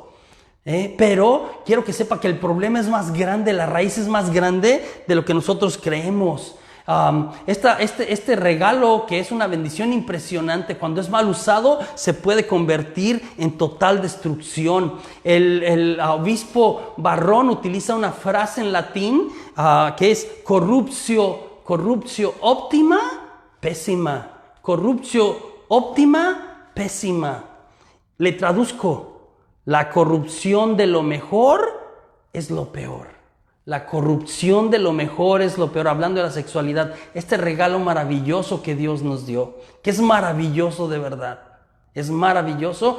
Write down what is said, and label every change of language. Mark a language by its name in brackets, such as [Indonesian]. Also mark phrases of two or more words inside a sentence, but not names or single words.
[Spanish] Pero quiero que sepa que el problema es más grande, la raíz es más grande de lo que nosotros creemos. Este regalo, que es una bendición impresionante, cuando es mal usado se puede convertir en total destrucción. El obispo Barrón utiliza una frase en latín que es [Latin] corruptio optima pessima. Corruptio optima pessima. [Spanish] Le traduzco: la corrupción de lo mejor es lo peor. La corrupción de lo mejor es lo peor. Hablando de la sexualidad, este regalo maravilloso que Dios nos dio, que es maravilloso de verdad. Es maravilloso.